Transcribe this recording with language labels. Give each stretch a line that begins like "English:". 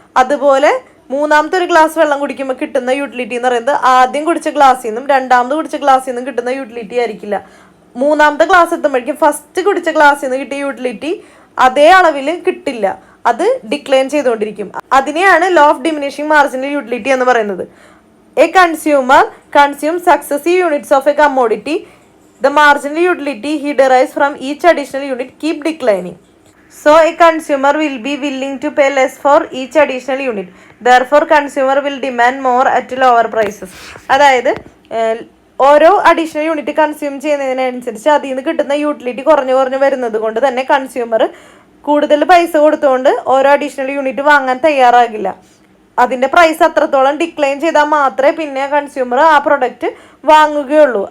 Malayalam: അതുപോലെ മൂന്നാമത്തെ ഒരു ഗ്ലാസ് വെള്ളം കുടിക്കുമ്പോൾ കിട്ടുന്ന യൂട്ടിലിറ്റി എന്ന് പറയുന്നത് ആദ്യം കുടിച്ച ഗ്ലാസ്സിൽ നിന്നും രണ്ടാമത് കുടിച്ച ഗ്ലാസ്സിൽ നിന്നും കിട്ടുന്ന യൂട്ടിലിറ്റി ആയിരിക്കില്ല. മൂന്നാമത്തെ ഗ്ലാസ് എത്തുമ്പോഴേക്കും ഫസ്റ്റ് കുടിച്ച ഗ്ലാസ്സിൽ നിന്ന് കിട്ടിയ യൂട്ടിലിറ്റി അതേ അളവിൽ കിട്ടില്ല, അത് ഡിക്ലൈൻ ചെയ്തുകൊണ്ടിരിക്കും. അതിനെയാണ് law of diminishing marginal utility എന്ന് പറയുന്നത്.
English: A consumer consumes successive units of a commodity. The marginal utility he derives from each additional unit keep declining. So a consumer will be willing to pay less for each additional unit. Therefore, consumer will demand more at lower prices.
Malayalam: അതായത് ഓരോ additional unit consume ചെയ്യുന്നതിനനുസരിച്ച് അതിൽ നിന്ന് കിട്ടുന്ന utility കുറഞ്ഞു വരുന്നത് കൊണ്ട് തന്നെ consumer കൂടുതൽ പൈസ കൊടുത്തുകൊണ്ട് ഓരോ അഡീഷണൽ യൂണിറ്റ് വാങ്ങാൻ തയ്യാറാകില്ല. അതിൻ്റെ പ്രൈസ് അത്രത്തോളം ഡിക്ലൈൻ ചെയ്താൽ മാത്രമേ പിന്നെ കൺസ്യൂമർ ആ പ്രൊഡക്റ്റ് വാങ്ങുകയുള്ളൂ.